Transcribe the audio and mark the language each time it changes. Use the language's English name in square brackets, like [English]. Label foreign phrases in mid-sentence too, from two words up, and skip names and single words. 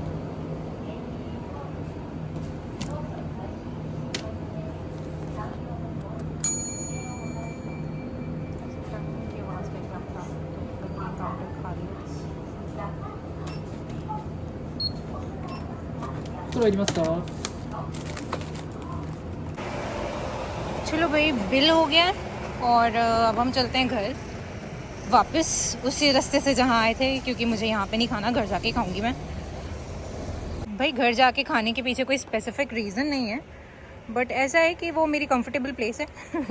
[Hindi] की आवाज़ का एकदम था तो काउंटर खाली है। [Japanese] それいりますか [Hindi] चलो भाई, बिल हो गया और अब हम चलते हैं घर वापस उसी रास्ते से जहाँ आए थे, क्योंकि मुझे यहाँ पे नहीं खाना, घर जाके खाऊंगी मैं। भाई घर जाके खाने के पीछे कोई [English] specific reason [Hindi] नहीं है, बट ऐसा है कि वो मेरी [English] comfortable place [Hindi] है।